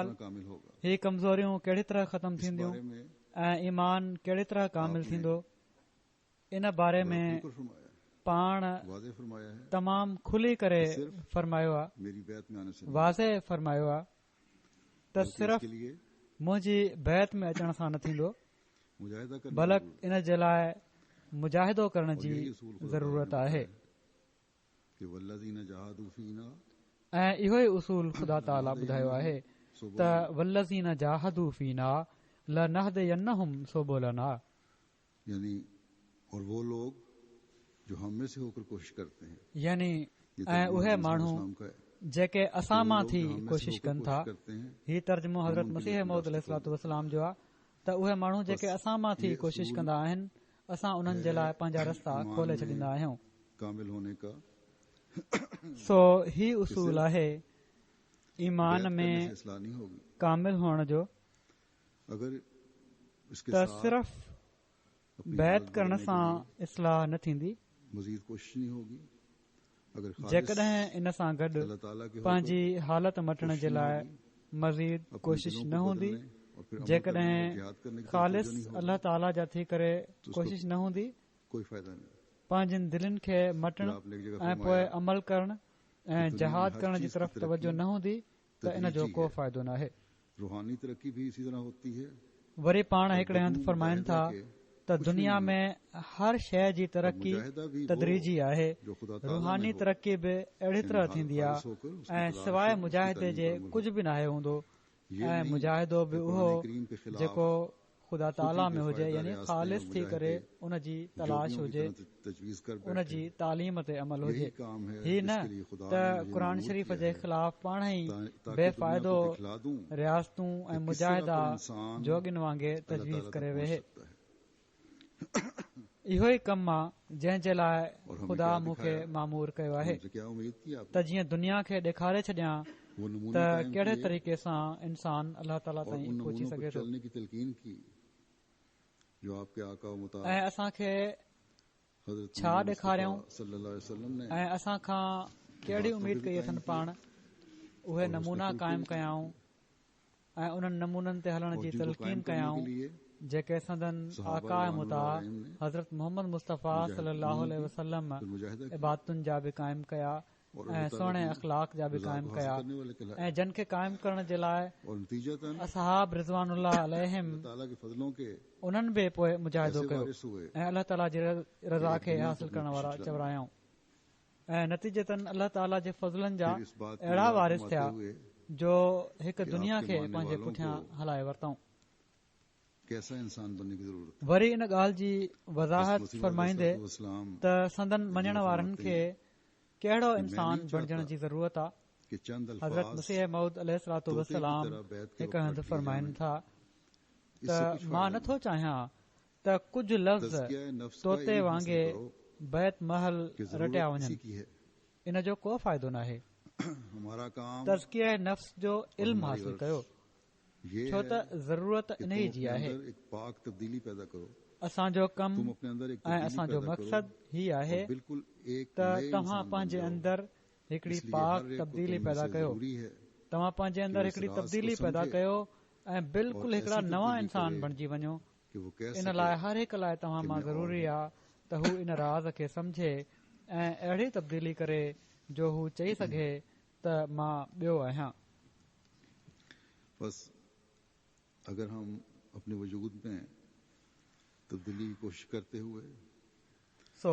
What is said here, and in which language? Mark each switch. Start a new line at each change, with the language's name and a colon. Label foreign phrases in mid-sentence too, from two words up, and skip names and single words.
Urdu: किस तरह कामिल होगा
Sindhi: ही कमज़ोरियूं कहिड़ी तरह ख़तमु
Urdu: इस
Sindhi: थींदियूं
Urdu: बारे में
Sindhi: ऐं ईमान कहिड़ी तरह कामिल थींदो, इन बारे में
Urdu: बिल्कुल फरमाया
Sindhi: पाण
Urdu: वाज़े फरमाया है.
Sindhi: तमामु खुली करे फरमायो आहे,
Urdu: मेरी बैत में आने से
Sindhi: वाज़े फरमायो आहे त सिर्फ़
Urdu: के लिए
Sindhi: मुंहिंजी बैत में अचण सां न थींदो,
Urdu: मुजाहिदा करना
Sindhi: बल्कि इन जे लाइ मुजाहिदो करण जी
Urdu: यही उसूल खुदा
Sindhi: ज़रूरत आहे.
Arabic: कि والذين جاهدوا فينا
Sindhi: ऐं इहो ई उसूल ख़ुदा ताला ॿुधायो आहे त
Arabic: والذين جاهدوا فينا لنهدينهم سبلنا,
Urdu: यानी और वो लोग जो हम में से होकर कोशिश करते हैं. यानी ये
Sindhi: ऐं उहे माण्हू
Urdu: इस्लाम का है.
Sindhi: जेके असां मां थी
Urdu: जो हम में से कोशिश होकर
Sindhi: कनि था.
Urdu: करते हैं
Sindhi: ही तर्जुमो हज़रत मसीह मऊद
Arabic: عليه الصلاة والسلام
Sindhi: जो आहे त उहे माण्हू जेके असां मां थी कोशिश कंदा आहिनि, असां उन्हनि जे लाइ पंहिंजा रस्ता खोले छॾींदा आहियूं.
Urdu: कामिल होने का
Sindhi: सो ही उसूल आहे ईमान
Urdu: बैत में करने से इस्लाह नहीं होगी.
Sindhi: कामिल हुअण जो
Urdu: अगर इसके
Sindhi: त
Urdu: साथ
Sindhi: सिर्फ़
Urdu: अपनी
Sindhi: बैत
Urdu: हालत
Sindhi: करण
Urdu: बदलने के
Sindhi: सां
Urdu: लिए
Sindhi: इस्लाह न थींदी.
Urdu: मजीद कोशिश नहीं होगी. अगर खालिस
Sindhi: जेकॾहिं इन सां गॾु
Urdu: अल्लाह ताला के
Sindhi: पंहिंजी हालत मटण जे लाइ मज़ीद
Urdu: अपने
Sindhi: कोशिश
Urdu: दिलों
Sindhi: न
Urdu: को
Sindhi: हूंदी,
Urdu: बदलने और फिर अमल करने और
Sindhi: जेकॾहिं
Urdu: जिहाद करने की
Sindhi: ख़ालिस
Urdu: तवज्जो नहीं होगी,
Sindhi: अल्लाह ताला जा थी करे
Urdu: उसको
Sindhi: कोशिश न हूंदी,
Urdu: कोई फायदा नहीं.
Sindhi: पंहिंजनि दिलनि खे मटण
Urdu: फिर आपने एक जगह
Sindhi: ऐं पोइ
Urdu: फरमाया
Sindhi: अमल करण ऐं
Urdu: दुनिया में
Sindhi: जहाद
Urdu: हर
Sindhi: करण जी
Urdu: चीज़ की
Sindhi: तरफ़ तवजो न हूंदी त इन जो
Urdu: तदरीजी
Sindhi: को
Urdu: है.
Sindhi: फ़ाइदो न आहे.
Urdu: रूहानी तरक्की भी इसी तरह होती है.
Sindhi: वरी पाण हिकिड़े हंधि फरमाइनि था त दुनिया में हर शइ जी तरक़ी
Urdu: मुजाहिदा भी वो
Sindhi: तदरीजी आहे।
Urdu: जो खुदा ताला
Sindhi: रूहानी
Urdu: में हो,
Sindhi: तरक़ी बि अहिड़ी तरह
Urdu: यानी
Sindhi: थींदी
Urdu: खालिस
Sindhi: आहे
Urdu: होकर उसकी
Sindhi: ऐं
Urdu: तलाश
Sindhi: सवाइ
Urdu: हो, उसकी
Sindhi: मुजाहिदे
Urdu: तालीम
Sindhi: जे
Urdu: पर अमल
Sindhi: कुझु बि नाहे हूंदो
Urdu: ये
Sindhi: ऐं
Urdu: नहीं
Sindhi: मुजाहिदो बि
Urdu: कि
Sindhi: उहो
Urdu: कुरान करीम के खिलाफ
Sindhi: जेको ख़ुदा ताला में हुजे
Urdu: बेफ़ाइदा यानी रियासतें
Sindhi: ख़ालिस थी
Urdu: मुजाहिदे
Sindhi: करे उन जी तलाश
Urdu: जोगियों की
Sindhi: हुजे,
Urdu: तरह तजवीज़ कर
Sindhi: उन
Urdu: बैठे।
Sindhi: जी तालीम ते अमल
Urdu: यही
Sindhi: हुजे।
Urdu: काम है
Sindhi: ही न
Urdu: जिसके लिए खुदा
Sindhi: त
Urdu: ने मुझे
Sindhi: क़ुर
Urdu: मजबूर
Sindhi: शरीफ़
Urdu: किया
Sindhi: जे
Urdu: है,
Sindhi: ख़िलाफ़ पाण ई
Urdu: ताकि
Sindhi: बेफ़ाइदो
Urdu: दुनिया को दिखला दूं
Sindhi: रियासतूं ऐं
Urdu: कि किस
Sindhi: मुजाहिदा
Urdu: तरह कोई इंसान
Sindhi: जोगिन वांगुरु
Urdu: अल्लाह
Sindhi: तजवीज़
Urdu: ताला
Sindhi: करे
Urdu: तक
Sindhi: वेहे।
Urdu: पहुंच सकता है।
Sindhi: इहो ई कमु आहे जंहिं जे लाइ
Urdu: और हमें
Sindhi: ख़ुदा
Urdu: क्या
Sindhi: मूंखे
Urdu: दिखाया?
Sindhi: मामूर कयो आहे
Urdu: हमसे क्या उम्मीद की आपने?
Sindhi: त जीअं दुनिया खे ॾेखारे छॾियां
Urdu: वो
Sindhi: त
Urdu: नमूने कायम
Sindhi: कहिड़े
Urdu: किए
Sindhi: तरीक़े सां इंसान अल्लाह ताला
Urdu: और
Sindhi: ताईं उन पहुची
Urdu: नमूनों
Sindhi: सघे
Urdu: पर
Sindhi: थो
Urdu: चलने की तलकीन की जो आपके आका व मुताबिक
Sindhi: ऐं असांखे
Urdu: हजरत
Sindhi: छा
Urdu: मोहम्मद
Sindhi: ॾेखारियऊं
Urdu: मुस्तफा
Arabic: صلى الله عليه وسلم
Urdu: ने
Sindhi: ऐं असां खां कहिड़ी उमीद कई अथनि पाण उहे
Urdu: और
Sindhi: नमूना
Urdu: उसने क़ाइमु fulfill
Sindhi: कयाऊं ऐं उन्हनि नमूननि ते हलण
Urdu: और
Sindhi: जी
Urdu: जिनको
Sindhi: तलकीन
Urdu: कायम करने
Sindhi: कयाऊं
Urdu: के लिए
Sindhi: जेके संदन
Urdu: सहाबा
Sindhi: आका
Urdu: रज़ियल्लाहु
Sindhi: मुता
Urdu: अलैहिम ने
Sindhi: हज़रत मोहम्मद मुस्तफ़ा
Arabic: صلى الله عليه وسلم
Urdu: फिर मुजाहिदा किया
Sindhi: इबादतुनि जा बि क़ाइमु कया
Urdu: और
Sindhi: ऐं
Urdu: अल्लाह ताला
Sindhi: सुहिणे
Urdu: की
Sindhi: अख़लाक जा बि
Urdu: रज़ा
Sindhi: क़ाइमु
Urdu: को
Sindhi: कया
Urdu: हासिल करने वाले कहलाए
Sindhi: ऐं जिन खे क़ाइमु करण जे लाइ
Urdu: और नतीजतन
Sindhi: असहाब
Arabic: رضوان الله عليهم
Urdu: अल्लाह ताला के फजलों के
Sindhi: उन्हनि बि पोइ मुजाहिदो
Urdu: ऐसे
Sindhi: कयो
Urdu: वारिस हुए
Sindhi: ऐं अल्लाह ताला जी रज़ा
Urdu: कि
Sindhi: खे
Urdu: दुनिया को
Sindhi: हासिल करण
Urdu: अपने
Sindhi: वारा
Urdu: पीछे
Sindhi: चवरायाऊं ऐं नतीजतन अल्लाह ताला जे फज़लनि जा
Urdu: फिर इस बात को
Sindhi: अहिड़ा
Urdu: याद
Sindhi: वारिस
Urdu: फरमाते
Sindhi: थिया
Urdu: हुए
Sindhi: जो हिकु
Urdu: कि
Sindhi: दुनिया
Urdu: आपके
Sindhi: खे
Urdu: मानने
Sindhi: पंहिंजे
Urdu: वालों
Sindhi: पुठियां
Urdu: को
Sindhi: हलाए वरितऊं।
Urdu: कैसा इंसान बनने की जरूरत है।
Sindhi: वरी इन ॻाल्हि जी वज़ाहत
Urdu: मसीह
Sindhi: फरमाईंदे
Urdu: अलैहिस्सलाम
Sindhi: त संदन मञण वारनि
Urdu: फरमाते
Sindhi: खे
Urdu: हैं
Sindhi: कहिड़ो
Urdu: कि मैं
Sindhi: इंसान
Urdu: नहीं
Sindhi: बणजण
Urdu: चाहता
Sindhi: जी ज़रूरत आहे।
Urdu: कि चंद
Sindhi: हज़रत
Urdu: अल्फाज
Sindhi: मसीह मऊद अलैहिस्सलातु
Urdu: तोते की
Sindhi: वस्सलाम
Urdu: तरह बैत के
Sindhi: हिकु
Urdu: वक्त
Sindhi: हंधि
Urdu: रख दिए
Sindhi: फरमाइनि
Urdu: जाएं।
Sindhi: था त
Urdu: इससे कुछ
Sindhi: मां
Urdu: फायदा
Sindhi: नथो
Urdu: नहीं।
Sindhi: चाहियां त कुझु लफ़्ज़
Urdu: तज़किया नफ्स का
Sindhi: तोते
Urdu: इल्म हासिल
Sindhi: वांगुरु
Urdu: करो
Sindhi: बैत महल
Urdu: कि
Sindhi: रटिया
Urdu: जरूरत इसी
Sindhi: वञनि,
Urdu: की है।
Sindhi: इन जो को फ़ाइदो नाहे।
Urdu: हमारा काम
Sindhi: तज़किया नफ़्स जो
Urdu: और
Sindhi: इल्मु
Urdu: हमारी
Sindhi: हासिल
Urdu: गर्ज
Sindhi: कयो
Urdu: ये
Sindhi: छो त
Urdu: है
Sindhi: ज़रूरत
Urdu: कि
Sindhi: इन
Urdu: तुम
Sindhi: ई जी
Urdu: अपने
Sindhi: आहे।
Urdu: अंदर एक पाक तब्दीली पैदा करो।
Sindhi: असांजो
Urdu: तुम
Sindhi: कमु
Urdu: अपने अंदर एक
Sindhi: ऐं
Urdu: तब्दीली
Sindhi: असांजो
Urdu: पैदा करो
Sindhi: मक़सदु ही आहे
Urdu: और बिल्कुल एक
Sindhi: त
Urdu: नए
Sindhi: तव्हां
Urdu: इंसान बन
Sindhi: पंहिंजे
Urdu: जाओ।
Sindhi: अंदर हिकिड़ी
Urdu: इसलिए
Sindhi: पाक
Urdu: हर एक को
Sindhi: तब्दीली
Urdu: तुम में
Sindhi: पैदा
Urdu: से
Sindhi: कयो।
Urdu: जरूरी है
Sindhi: तव्हां पंहिंजे
Urdu: कि
Sindhi: अंदर
Urdu: वो इस
Sindhi: हिकिड़ी
Urdu: राज को
Sindhi: तब्दीली पैदा
Urdu: समझे
Sindhi: कयो ऐं बिल्कुलु
Urdu: और
Sindhi: हिकिड़ा
Urdu: ऐसी
Sindhi: नवां
Urdu: तब्दीली
Sindhi: इंसान
Urdu: करे
Sindhi: बणिजी वञो।
Urdu: कि वो कह
Sindhi: इन
Urdu: सके
Sindhi: लाइ हर हिकु लाइ तव्हां
Urdu: कि
Sindhi: मां
Urdu: मैं और
Sindhi: ज़रूरी
Urdu: हूं।
Sindhi: आहे त हू इन राज़ खे समझे ऐं अहिड़ी तब्दीली करे जो हू चई सघे त मां ॿियो आहियां।
Urdu: बस अगर हम अपने वजूद में तब्दीली की कोशिश करते हुए
Sindhi: सो